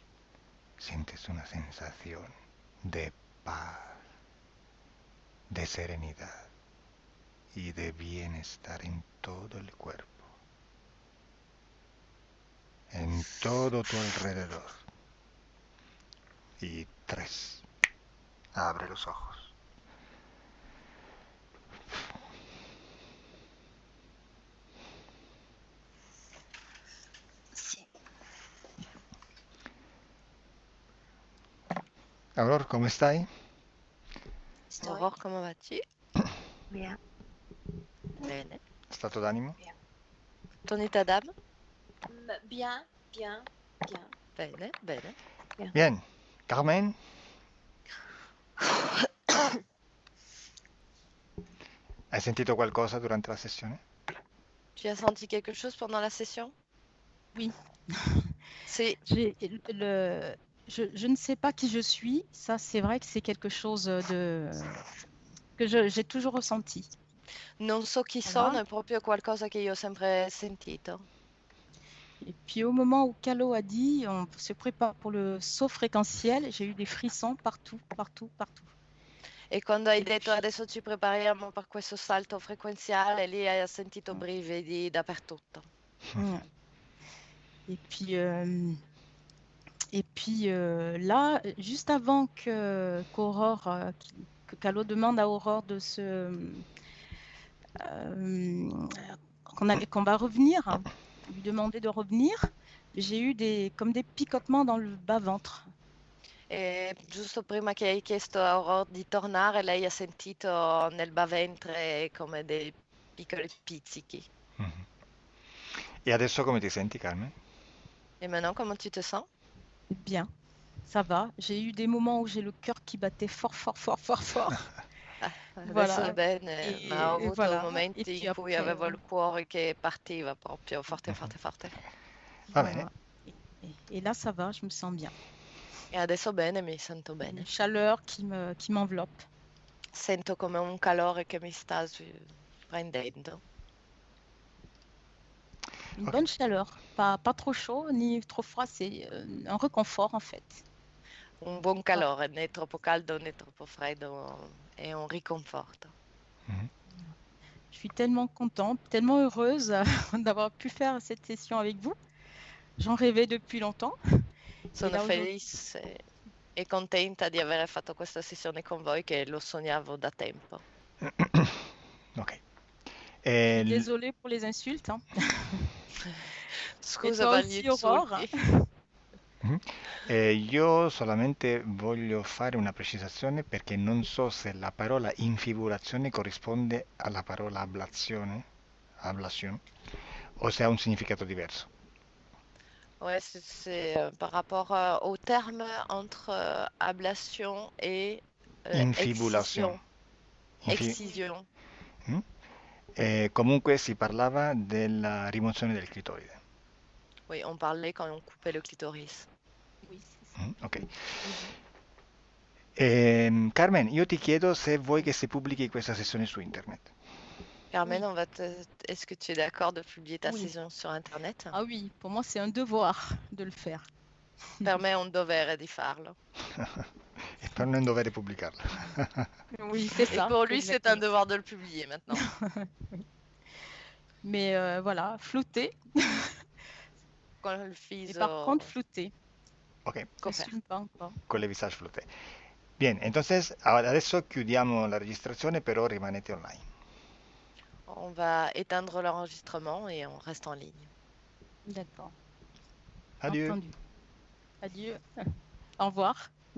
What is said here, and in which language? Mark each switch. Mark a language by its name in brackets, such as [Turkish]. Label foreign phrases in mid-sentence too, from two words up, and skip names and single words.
[Spanish] Sientes una sensación de paz, de serenidad y de bienestar en todo el cuerpo, en todo tu alrededor. Y 3. Abre los ojos. Si. [Italian] Aurora, come stai? Story. [French] Aurore, comment vas-tu? Bien. [Italian] Bene. Stato d'animo? [French] Ton état d'âme? Bien, bien, bien. [Italian] Bene, bene. [French] Bien. Carmen? [Italian] Hai sentito qualcosa durante la sessione? [French] Tu as senti quelque chose pendant la session? Oui. [Italian] Si. [French] Je ne sais pas qui je suis. Ça, c'est vrai que c'est quelque chose que j'ai toujours ressenti. [Italian] Non so chi [French] Voilà. [Italian] sono, è proprio qualcosa che io ho sempre sentito. [French] Et puis au moment où Calo a dit, on se prépare pour le saut fréquentiel, j'ai eu des frissons partout, partout, partout. [Italian] E quando hai detto adesso ci prepariamo per questo salto frequenziale, lì hai sentito brividi dappertutto. [French] Et puis là, juste avant qu'Aurore, que Calo demande à Aurore de qu'on va revenir, lui demander de revenir, j'ai eu comme des picotements dans le bas-ventre. [Italian] E giusto prima che hai chiesto a Aurore di tornare, lei ha sentito nel baventre come dei piccoli pizzichi. Mhm. E adesso come ti senti, Carmen? [French] Et maintenant, comment tu te sens? Bien, ça va. J'ai eu des moments où j'ai le cœur qui battait fort, fort, fort, fort, fort. [Italian] Adesso [French] Voilà. [Italian] bene, ma ho avuto [French] voilà. Et [Italian] momenti [French] puis [Italian] in cui [French] après, [Italian] avevo il cuore che partiva proprio forte, forte, forte. Va [French] voilà. [Italian] bene. [French] Et là, ça va, je me sens bien. [Italian] E adesso bene, mi sento bene. [French] Une chaleur qui m'enveloppe. [Italian] Sento come un calore che mi sta prendendo. [French] Une Ok. bonne chaleur, pas trop chaud ni trop froid, c'est un réconfort en fait. [Italian] Un buon calore, né troppo caldo né troppo freddo, è un riconforto. Mhm. [French] Je suis tellement contente, tellement heureuse d'avoir pu faire cette session avec vous. J'en rêvais depuis longtemps. Et [Italian] Sono [French] là aujourd'hui, [Italian] felice e contenta di aver fatto questa sessione con voi che lo sognavo da tempo. Ok. [French] je suis El- désolée pour les insultes, hein. Et [Italian] Scusa [French] toi [Italian] per gli [French] aussi, Aurore. [Italian] insulti. Mhm. Io solamente voglio fare una precisazione perché non so se la parola infibulazione corrisponde alla parola ablation, o se ha un significato diverso. [French] Ouais, c'est par rapport au terme entre ablation et [Italian] Infibulazione. [French] excision. Excision. Mm? [Italian] Comunque si parlava della rimozione del clitoride. [French] Oui, on parlait quand on coupait le clitoris. Oui, c'est ça. Ok. Mhm. [Italian] Carmen, io ti chiedo se vuoi che si pubblichi questa sessione su internet. [French] Carmen, Oui, est-ce que tu es d'accord de publier ta oui. session sur Internet? Ah oui, pour moi, c'est un devoir de le faire. [Italian] Per me è un dovere di farlo. E per non dover pubblicarla. [French] Oui, c'est Et ça, pour lui, c'est un exactement. devoir de le publier maintenant. Oui. Mais voilà, flouté. [Italian] Con il [French] Et par contre, [Italian] viso [French] flouté. Ok, Je [Italian] coperto. [French] n'assume pas encore. con le visage flotté. Bien, [Italian] entonces adesso chiudiamo la registrazione, però rimanete online. [French] On va éteindre l'enregistrement et on reste en ligne. D'accord, Adieu. entendu. Adieu. Au revoir.